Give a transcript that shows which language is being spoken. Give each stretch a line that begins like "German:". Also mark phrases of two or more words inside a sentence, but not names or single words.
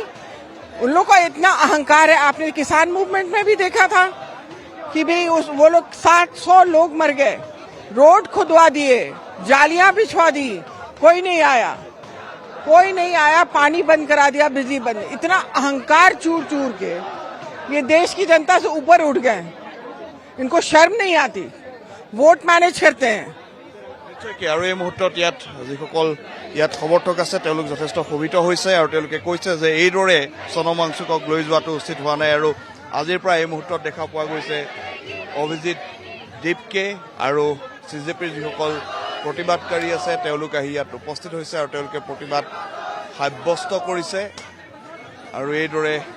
Hindi: उन लोगों का इतना अहंकार है। आपने किसान मूवमेंट में भी देखा था कि भाई वो लोग 700 लोग मर गए, रोड खुदवा दिए, जालियां बिछवा दी, कोई नहीं आया, पानी बंद करा दिया, बिजली बंद। इतना अहंकार चूर चूर के ये देश की जनता से ऊपर उठ गए, इनको शर्म नहीं आती, वोट मैनेज करते हैं।
Assamese: আৰু এই মুহূৰ্তত ইয়াত যিসকল ইয়াত সমৰ্থক আছে তেওঁলোক যথেষ্ট শোভিত হৈছে আৰু তেওঁলোকে কৈছে যে এইদৰে সোণম ৱাংচুকক লৈ যোৱাটো উচিত হোৱা নাই আৰু আজিৰ পৰা এই মুহূৰ্তত দেখা পোৱা গৈছে অভিজিৎ দীপকে আৰু CJPৰ যিসকল প্ৰতিবাদকাৰী আছে তেওঁলোক আহি ইয়াত উপস্থিত হৈছে আৰু তেওঁলোকে প্ৰতিবাদ সাব্যস্ত কৰিছে আৰু এইদৰে